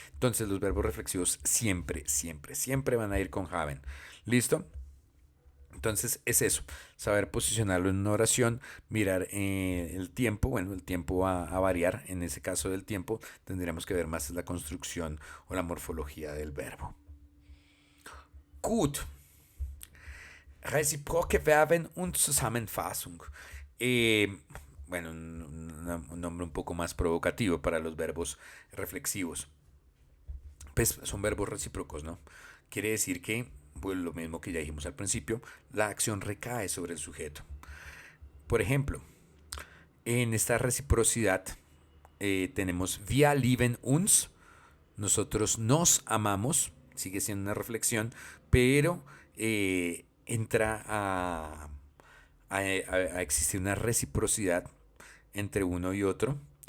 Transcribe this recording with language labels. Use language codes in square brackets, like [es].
[es] Entonces los verbos reflexivos siempre, siempre, siempre van a ir con haben. ¿Listo? Entonces es eso, saber posicionarlo en una oración, mirar el tiempo. Bueno, el tiempo va a variar. En ese caso del tiempo tendríamos que ver más la construcción o la morfología del verbo. [de] Gut. Reciproke Verben und Zusammenfassung. [es] Bueno, un nombre un poco más provocativo para los verbos reflexivos. Pues son verbos recíprocos, ¿no? Quiere decir que, pues lo mismo que ya dijimos al principio, la acción recae sobre el sujeto. Por ejemplo, en esta reciprocidad tenemos [de] wir lieben uns, [es] nosotros nos amamos, sigue siendo una reflexión, pero entra a existir una reciprocidad entre uno y otro.